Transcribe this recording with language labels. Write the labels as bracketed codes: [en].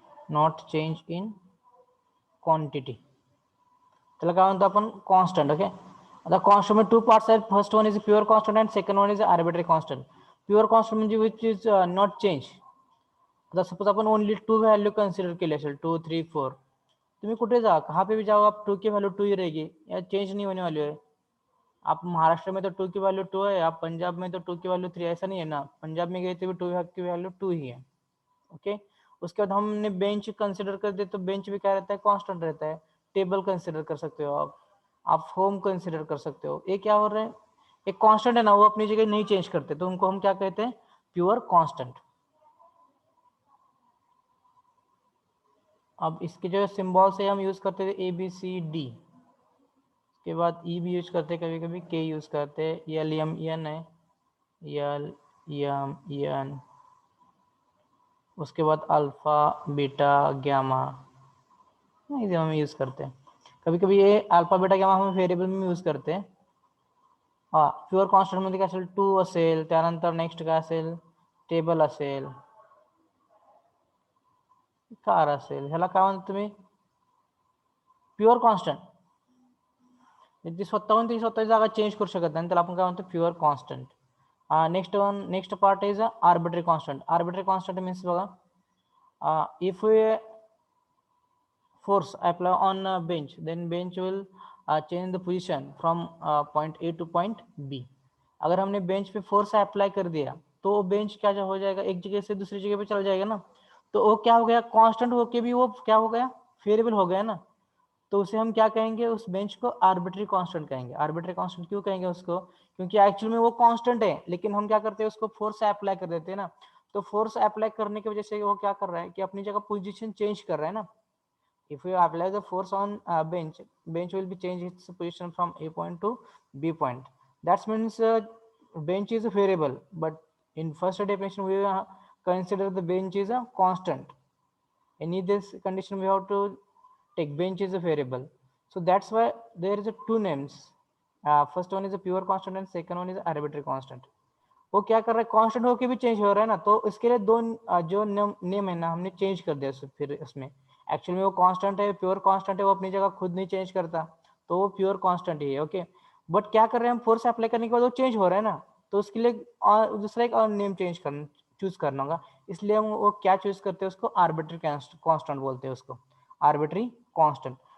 [en] Not change in quantity. [mr] त्याला काय म्हणतो आपण, कॉन्स्टंट. ओके. आता कॉन्स्टंट मध्ये 2 पार्ट्स आहेत. [en] First one is pure constant and second one is arbitrary constant. [mr] Pure constant म्हणजे [en] Which is not change. [hi] आता सपोज अपन ओनली 2 वैल्यू कंसिडर के लिए, 2 3 4. तुम्हें कुटे जा, कहाँ पे भी जाओ आप, 2 की वैल्यू 2 ही रहेगी, या चेंज नहीं होने वाली है. आप महाराष्ट्र में तो 2 की वैल्यू 2 है, आप पंजाब में तो 2 की वैल्यू 3. ऐसा नहीं है ना, पंजाब में गए तो भी 2 की वैल्यू 2 ही है. ओके. उसके बाद हमने बेंच कंसिडर कर दे तो बेंच भी क्या रहता है, कांस्टेंट रहता है. टेबल कंसिडर कर सकते हो आप होम कंसिडर कर सकते हो. ये क्या हो रहा है, एक कांस्टेंट है ना, वो अपनी जगह नहीं चेंज करते, तो उनको हम क्या कहते हैं, प्योर कांस्टेंट. अब इसके जो सिंबल से हम यूज करते थे ए बी सी डी, उसके बाद ई भी यूज करते, कभी कभी के यूज करते, एल एम एन है, एल एम एन. उसके बाद अल्फा बीटा गैमा, इसे हम यूज करते हैं. कभी कभी ये अल्फा बीटा गॅमा हम व्हेरिएबल में यूज करते हैं. [mr] हा, प्युअर कॉन्स्टंट मध्ये काय असेल, 2 असेल, त्यानंतर नेक्स्ट काय असेल, टेबल असेल, कार असेल. ह्याला काय म्हणतो तुम्ही, प्युअर कॉन्स्टंट. ती स्वतःहून ती स्वतःची जागा चेंज करू शकत नाही, त्याला आपण काय म्हणतो, pure constant. [en] next part is arbitrary constant. Arbitrary constant means बघा, if we force apply on a bench, then bench will change the position from point A to point B. [hi] अगर हमने बेंच पे फोर्स अप्लाई कर दिया तो bench क्या हो जाएगा, एक जगह से दूसरी जगह पे चला जाएगा ना, तो वो क्या हो गया, कांस्टेंट होके भी वो क्या हो गया, वेरिएबल हो गया ना, तो उसे हम क्या कहेंगे, उस बेंच को आर्बिट्री कांस्टेंट कहेंगे। आर्बिट्री कांस्टेंट क्यों कहेंगे उसको, क्योंकि एक्चुअल में वो कांस्टेंट है, लेकिन हम क्या करते हैं, उसको फोर्स अप्लाई कर देते हैं ना, तो फोर्स अप्लाई करने की वजह से वो क्या कर रहा है कि अपनी जगह पोजीशन चेंज कर रहा है ना। [en] If you apply the force on bench will be change its position from A point to B point. That means bench is a variable, but in first definition we consider the bench is a constant. In this condition we have to take bench is a variable. So that's why there is a two names. First one is a pure constant and second one is arbitrary constant. [hi] वो क्या कर रहा है, constant होके भी change हो रहा है ना, तो इसके लिए दो जो नेम है ना हमने चेंज कर दिया फिर इसमें। एक्चुअली में वो कांस्टेंट है, प्योर कांस्टेंट है, वो अपनी जगह खुद नहीं चेंज करता, तो वो प्योर कांस्टेंट ही है। ओके, बट क्या कर रहे हैं हम, फोर्स अप्लाई करने के बाद वो चेंज हो रहा है ना, तो उसके लिए दूसरा एक और नेम चूज करना होगा, इसलिए हम वो क्या चूज करते हैं, उसको आर्बिट्री कांस्टेंट बोलते हैं उसको, आर्बिट्री कांस्टेंट।